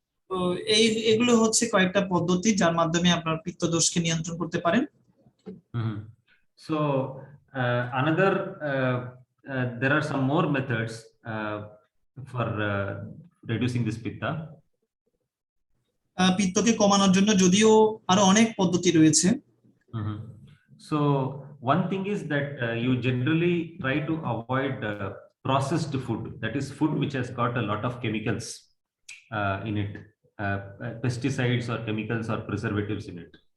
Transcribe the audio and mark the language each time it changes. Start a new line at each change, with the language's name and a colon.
Bangla: তো এগুলো হচ্ছে কয়েকটা পদ্ধতি যার মাধ্যমে আপনার পিত্ত দোষকে নিয়ন্ত্রণ করতে পারেন।
English: So another there are some more methods for reducing this pitta.
Bangla: পিত্তকে কমানোর জন্য যদিও আরো অনেক পদ্ধতি রয়েছে।
English: So one thing is that you generally try to avoid processed food, that is food which has got a lot of chemicals in it, pesticides or chemicals or preservatives in it.